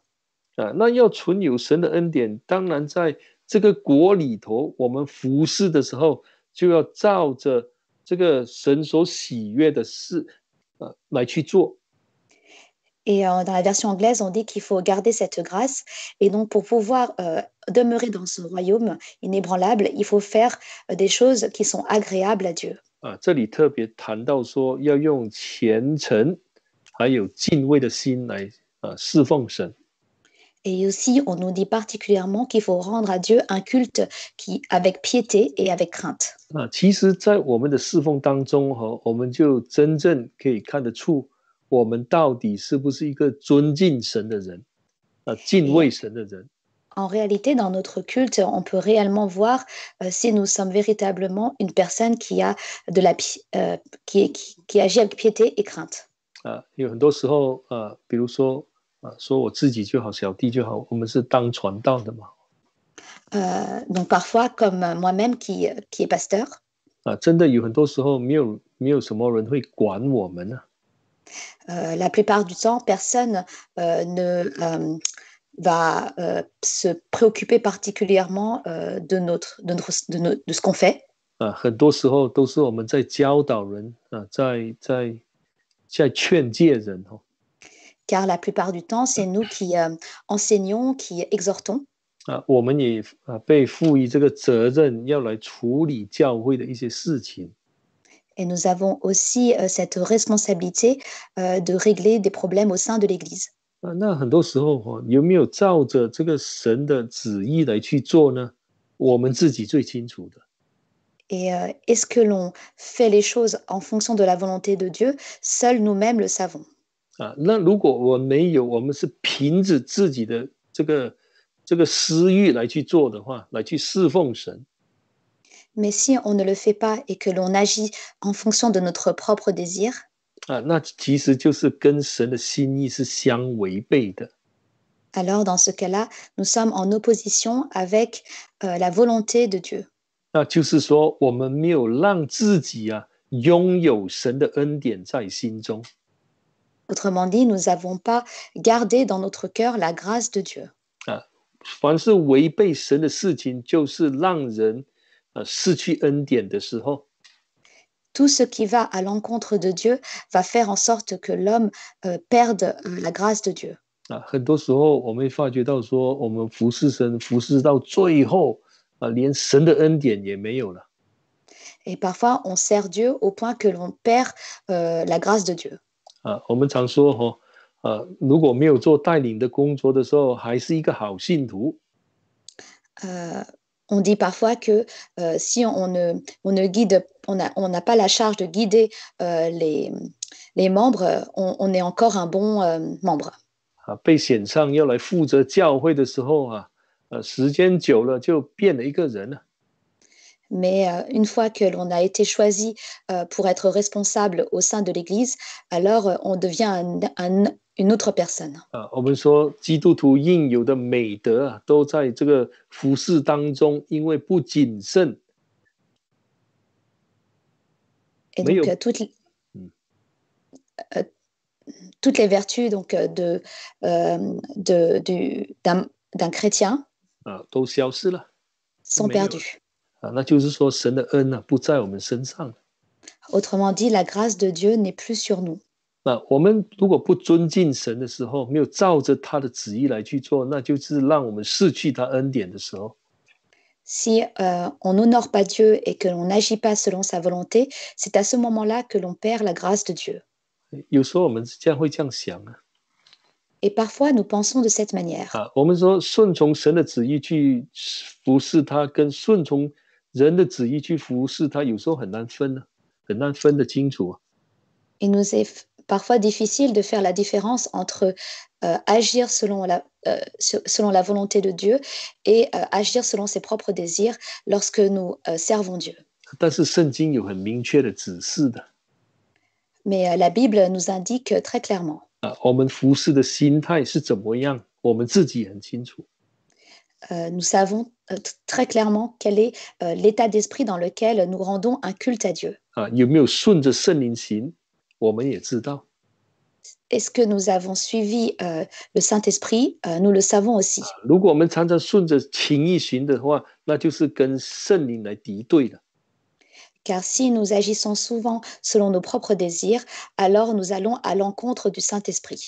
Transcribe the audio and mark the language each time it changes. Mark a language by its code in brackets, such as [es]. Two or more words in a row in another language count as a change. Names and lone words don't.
[zh] 那要存有神的恩典，当然在这个国里头，我们服侍的时候，就要照着这个神所喜悦的事来去做。 [fr] Et dans la version anglaise, on dit qu'il faut garder cette grâce. Et donc, pour pouvoir demeurer dans ce royaume inébranlable, il faut faire des choses qui sont agréables à Dieu. [zh] 这里特别谈到说，要用虔诚还有敬畏的心来侍奉神。 [fr] Et aussi, on nous dit particulièrement qu'il faut rendre à Dieu un culte avec piété et avec crainte. [zh] 其实，在我们的侍奉当中我们就真正可以看得出，我们到底是不是一个尊敬神的人敬畏神的人。 [fr] En réalité, dans notre culte, on peut réellement voir si nous sommes véritablement une personne qui agit avec piété et crainte. [zh] 有很多时候比如说说我自己就好，小弟就好，我们是当传道的嘛。 [fr] Donc parfois, comme moi-même qui est pasteur. [zh] 真的有很多时候没有什么人会管我们啊。 [fr] La plupart du temps, personne ne va se préoccuper particulièrement de ce qu'on fait. [zh] 很多时候都是我们在教导人在劝诫人哦。 [fr] Car la plupart du temps, c'est nous qui enseignons, qui exhortons. [zh] 我们也被赋予这个责任，要来处理教会的一些事情。 [fr] Et nous avons aussi cette responsabilité de régler des problèmes au sein de l'Église. [zh] 那很多时候有没有照着这个神的旨意来去做呢？我们自己最清楚的。 [fr] Et est-ce que l'on fait les choses en fonction de la volonté de Dieu? Seuls nous-mêmes le savons. [zh] 那如果我没有，我们是凭着自己的这个私欲来去做的话，来去侍奉神。 [fr] Mais si on ne le fait pas et que l'on agit en fonction de notre propre désir, [zh] 那其实就是跟神的心意是相违背的。 [fr] alors dans ce cas-là, nous sommes en opposition avec la volonté de Dieu. [zh] 那就是说，我们没有让自己拥有神的恩典在心中。 [fr] Autrement dit, nous n'avons pas gardé dans notre cœur la grâce de Dieu. [zh] 凡是违背神的事情，就是让人失去恩典的时候。 [fr] Tout ce qui va à l'encontre de Dieu va faire en sorte que l'homme perde la grâce de Dieu. [zh] 很多时候我们会发觉到说，我们服侍神，服侍到最后连神的恩典也没有了。 [fr] Et parfois, on sert Dieu au point que l'on perd la grâce de Dieu. [zh] 我们常说如果没有做带领的工作的时候，还是一个好信徒。 [fr] On dit parfois que si on ne guide, on n'a pas la charge de guider les membres, on est encore un bon membre. [zh] 被选上要来负责教会的时候时间久了就变了一个人了。 [fr] Mais une fois que l'on a été choisi pour être responsable au sein de l'Église, alors on devient une autre personne. [zh] 我们说基督徒应有的美德都在这个服事当中，因为不谨慎。 [fr] Et donc toutes les vertus donc d'un chrétien [zh] 都消失了， [fr] sont perdues. [zh] 那就是说神的恩不在我们身上。 [fr] Autrement dit, la grâce de Dieu n'est plus sur nous. [zh] 那我们如果不尊敬神的时候，没有照着他的旨意来去做，那就是让我们失去他恩典的时候。 [fr] Si on n'honore pas Dieu et que l'on n'agit pas selon sa volonté, c'est à ce moment-là que l'on perd la grâce de Dieu. [zh] 有时候我们会这样想 [fr] Et parfois, nous pensons de cette manière. [zh] 我们说顺从神的旨意去服侍他，跟顺从人的旨意去服侍他，有時候很難分得清楚。 [fr] Il nous est parfois difficile de faire la différence entre agir selon la volonté de Dieu et agir selon ses propres désirs lorsque nous servons Dieu. [zh] 但是聖經有很明確的指示的。 [fr] Mais la Bible nous indique très clairement. [zh] 我們服侍的心態是怎麼樣，我們自己很清楚。 [fr] Nous savons très clairement quel est l'état d'esprit dans lequel nous rendons un culte à Dieu. [zh] 有沒有順着聖靈行，我們也知道。 [fr] Est-ce que nous avons suivi le Saint-Esprit? Nous le savons aussi. [zh] 如果我們常常順着情意行的話，那就是跟聖靈來敵對的。 [fr] Car si nous agissons souvent selon nos propres désirs, alors nous allons à l'encontre du Saint-Esprit.